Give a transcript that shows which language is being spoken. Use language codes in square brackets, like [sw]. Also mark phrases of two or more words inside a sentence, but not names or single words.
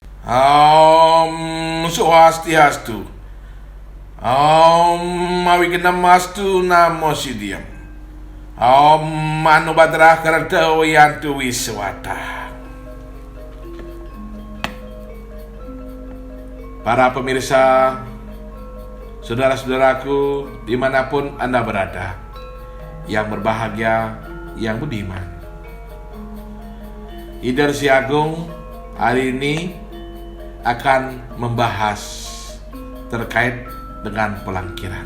[sa] Om Swastiastu. Om Awigamastu Namo Siddham. Om Manubhadrah Karta Wiyantu Wiswata. [id] Para pemirsa, saudara-saudaraku dimanapun Anda berada, yang berbahagia, yang budiman, Ida Resi Agung hari ini akan membahas terkait dengan pelangkiran.